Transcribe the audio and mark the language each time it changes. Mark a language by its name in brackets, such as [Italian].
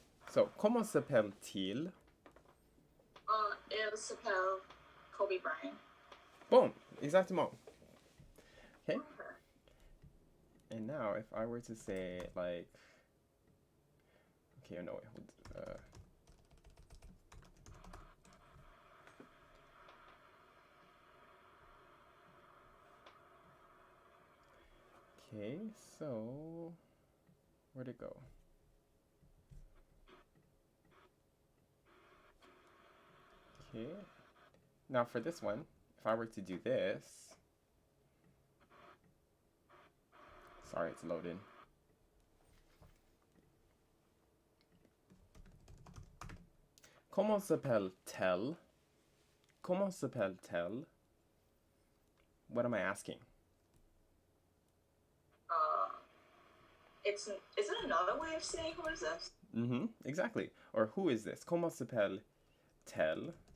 [French] So, comment s'appelle-t-il? Il s'appelle Kobe Bryant. Boom, exactement. [English] Okay. And now, if I were to say, like, okay, no, wait, hold, okay, so, where'd it go? Okay, now for this one, if I were to do this, sorry, it's loading. [French] Comment s'appelle-t-elle? Comment s'appelle-t-elle? [English] What am I asking? Is it another way of saying who is this? Mm-hmm, exactly. Or who is this? [French] Comment s'appelle-t-elle?